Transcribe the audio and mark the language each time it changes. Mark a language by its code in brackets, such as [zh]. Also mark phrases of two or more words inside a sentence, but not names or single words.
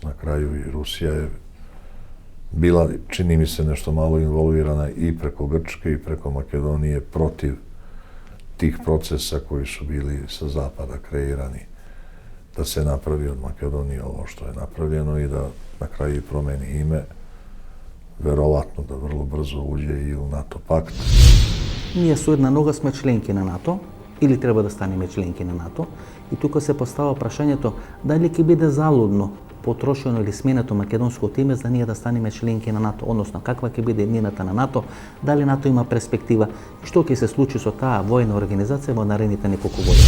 [sr] Na kraju i Rusija je bila, čini mi se, nešto malo involvirana i preko Grčke i preko Makedonije protiv tih procesa koji su bili sa zapada kreirani da se napravi od Makedonije ovo što je napravljeno i da na kraju promeni ime, verovatno da vrlo brzo uđe i u NATO pakt. [mk] Ние со една нога сме членки на НАТО, или треба да станеме членки на НАТО, и тука се постава прашањето дали ќе биде залудно потрошено или сменето македонското име за ние да станеме членки на НАТО, односно каква ќе биде иднината на НАТО, дали НАТО има перспектива, што ќе се случи со таа војна организација во наредните неколку години.